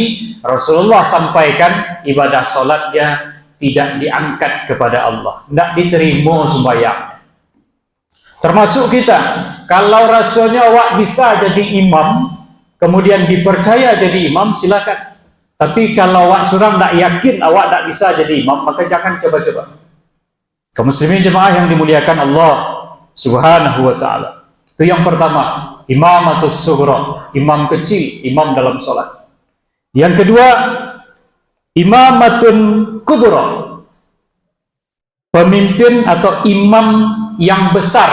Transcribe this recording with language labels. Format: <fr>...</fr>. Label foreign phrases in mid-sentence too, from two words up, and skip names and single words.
<id>Rasulullah sampaikan ibadah salatnya tidak diangkat kepada Allah, tidak diterima sembahyang. Termasuk kita, kalau rasanya awak bisa jadi imam, kemudian dipercaya jadi imam, silakan. Tapi kalau awak surang tak yakin awak tak bisa jadi imam, maka jangan coba-coba. Kaum muslimin jemaah yang dimuliakan Allah</id> <ar>Subhanahu wa ta'ala.</ar> <id>Itu yang pertama,</id> <ar>imamatus sughra,</ar> <id>imam kecil, imam dalam salat. Yang kedua,</id> <ar>imamatun kubra,</ar> <id>pemimpin atau imam yang besar.</id>